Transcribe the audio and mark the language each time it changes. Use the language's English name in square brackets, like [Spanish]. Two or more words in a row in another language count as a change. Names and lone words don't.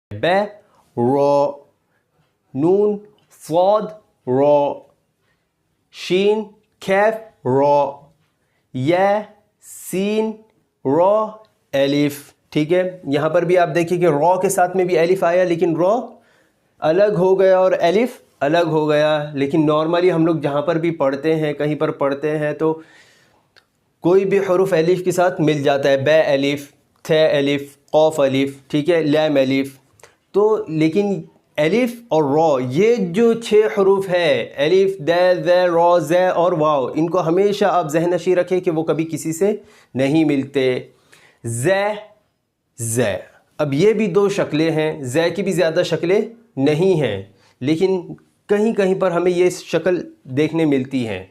[Urdu] ب را، نون صاد را، شین کیف را، یا سین را الف. ٹھیک ہے، یہاں پر بھی آپ دیکھیں کہ را کے ساتھ میں بھی الف آیا، لیکن را الگ ہو گیا اور الف الگ ہو گیا. لیکن نارملی ہم لوگ جہاں پر بھی پڑھتے ہیں، کہیں پر پڑھتے ہیں تو کوئی بھی حروف الف کے ساتھ مل جاتا ہے. ب الف، تھ الف، قوف الف، ٹھیک ہے، لام الف. تو لیکن الف اور را، یہ جو 6 حروف ہے، الف، د، ذ، را، ز اور واو، ان کو ہمیشہ آپ ذہن نشین رکھیں کہ وہ کبھی کسی سے نہیں ملتے. ز، ز. اب یہ بھی 2 شکلیں ہیں، ز کی بھی زیادہ شکلیں نہیں ہیں، لیکن کہیں کہیں پر ہمیں یہ شکل دیکھنے ملتی ہیں.